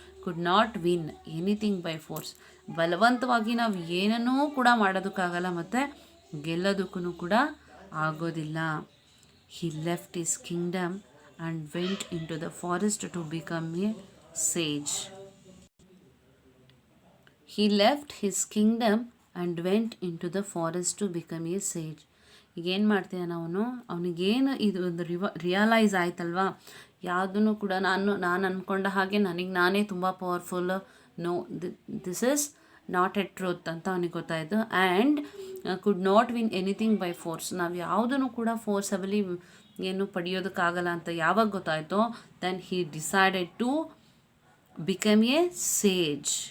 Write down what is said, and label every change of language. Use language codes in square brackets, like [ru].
[en] Could not win anything by force. [kn] ಬಲವಂತವಾಗಿ ನಾವು ಏನನ್ನೂ ಕೂಡ ಮಾಡೋದಕ್ಕಾಗಲ್ಲ ಮತ್ತು ಗೆಲ್ಲೋದಕ್ಕೂ ಕೂಡ ಆಗೋದಿಲ್ಲ. [en] He left his kingdom and went into the forest to become a sage. He left his kingdom and went into the forest to become a sage. [kn] ಈಗೇನು ಮಾಡ್ತೀಯ ಅವನಿಗೇನು ಇದು ಒಂದು ರಿಯಲೈಸ್ ಆಯ್ತಲ್ವಾ, ಯಾವುದನ್ನು ಕೂಡ ನಾನು ಅಂದ್ಕೊಂಡ ಹಾಗೆ ನಾನೇ ತುಂಬ powerful, [en] no, this is not a truth [kn] ಅಂತ ಅವನಿಗೆ ಗೊತ್ತಾಯಿತು. [en] And could not win anything by force. [kn] ನಾವು ಯಾವುದನ್ನು ಕೂಡ ಫೋರ್ಸಬಲಿ ಏನು ಪಡೆಯೋದಕ್ಕಾಗಲ್ಲ ಅಂತ ಯಾವಾಗ ಗೊತ್ತಾಯಿತೋ, [en] Then he decided to become a sage.